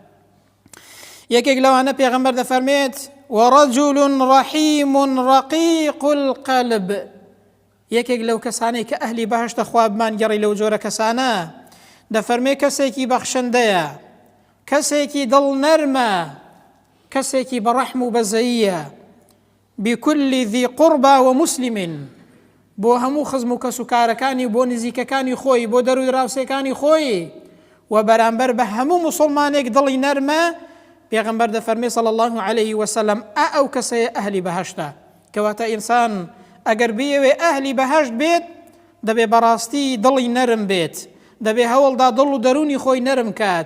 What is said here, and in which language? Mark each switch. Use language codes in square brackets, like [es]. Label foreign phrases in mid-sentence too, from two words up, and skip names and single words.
[ckb] یەکێک لەوانە پێغەمبەر دەفەرمێت [ar] وەڕەجوڵ ڕەحیم ڕەقیق القەلب، [ckb] یەکێک لەو کەسانەی کە ئەهلی بەهەشتە خوا بمانگەڕی لەو جۆرە کەسانە، دەفەرمێ کەسێکی بەخشندەیە، کەسێکی دڵ نەرمە، کەسێکی بەڕەحم و بەزەییە، [ar] بكل ذي قربى ومسلم، [ckb] بۆ هەموو خزم و کەس و کارەکانی بۆ نزیکەکانی خۆی بۆ دەروی دراوسەکانی خۆی و بەرامبەر بە هەموو مسلمانێک دڵی نەرمە. پێغەمبەر دەفەرمێ [ar] صلی الله عليه وسلم [ckb] ئەو کەسەیە ئەهلی بەهەشتە. کەواتە ئینسان ئەگەر بێوێ ئەهلی بەهەشت بێت دەبێ بەڕاستی دڵی نەرم بێت، دەبێ هەوڵدا دڵ و دەرونی خۆی نەرم کات.